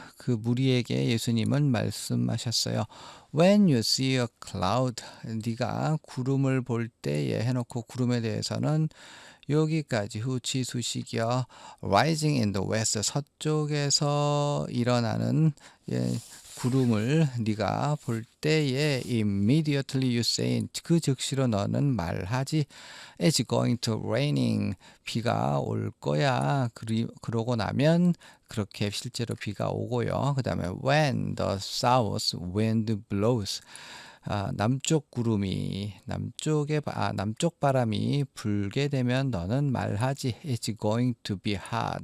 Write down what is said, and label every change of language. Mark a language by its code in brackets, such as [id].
[ko] 그 무리에게 예수님은 말씀하셨어요. [en] When you see a cloud, [ko] 네가 구름을 볼 때에 해놓고 구름에 대해서는 여기까지 후치 수식이요. [en] Rising in the west, [ko] 서쪽에서 일어나는 구름을 네가 볼 때에 [en] immediately you say, [ko] 그 즉시로 너는 말하지. [en] It's going to raining, [ko] 비가 올 거야. 그러고 나면 그렇게 실제로 비가 오고요. 그 다음에 [en] when the south wind blows, [ko] 남쪽 구름이 남쪽 바람이 불게 되면 너는 말하지. [en] It's going to be hot.